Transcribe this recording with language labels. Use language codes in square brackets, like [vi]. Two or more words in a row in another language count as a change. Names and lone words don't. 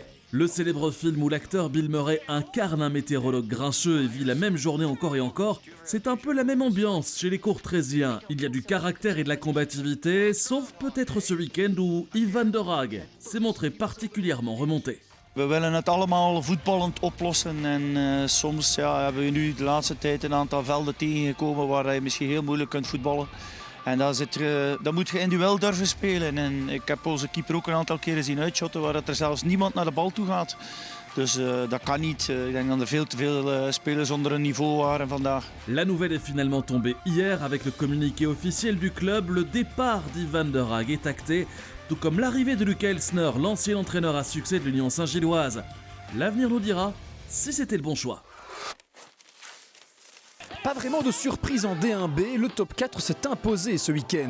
[fr] Le célèbre film où l'acteur Bill Murray incarne un météorologue grincheux et vit la même journée encore et encore, c'est un peu la même ambiance chez les Courtraisiens. Il y a du caractère et de la combativité, sauf peut-être ce week-end où Ivan de Raag s'est montré particulièrement remonté. [nl] We willen het allemaal voetballend oplossen en soms hebben we nu de laatste tijd een aantal velden tegengekomen waar je misschien heel moeilijk kunt voetballen. En dan moet je in duel durven spelen. En ik heb onze keeper ook een aantal keren zien uitshotten waar er zelfs niemand naar de bal toe gaat. Dus dat kan niet. Ik denk dat er veel te veel spelers onder een niveau waren vandaag. [fr] La nouvelle est finalement tombée hier avec le communiqué officiel du club. Le départ d'Ivan de Raag est acté, tout comme l'arrivée de Luca Elsner, l'ancien entraîneur à succès de l'Union Saint-Gilloise. L'avenir nous dira si c'était le bon choix. Pas vraiment de surprise en D1B, le top 4 s'est imposé ce week-end.